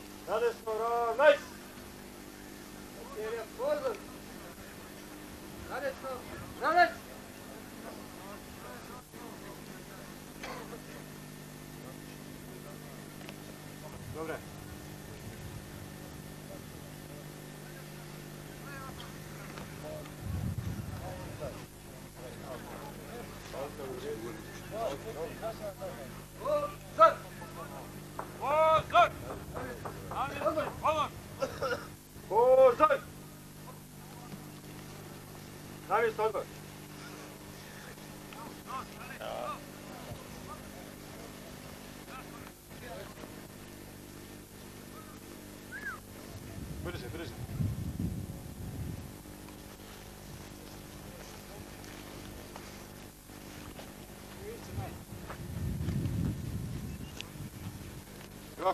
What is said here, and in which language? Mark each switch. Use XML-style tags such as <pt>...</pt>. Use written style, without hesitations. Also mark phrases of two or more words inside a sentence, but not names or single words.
<hr>Nadesno, ravnaj! Serija pozor! Nadesno, ravnaj! Dobre. Pozor! Pozor! Pozor! Na mjesto odbor. Brže, brže. Kako?</hr>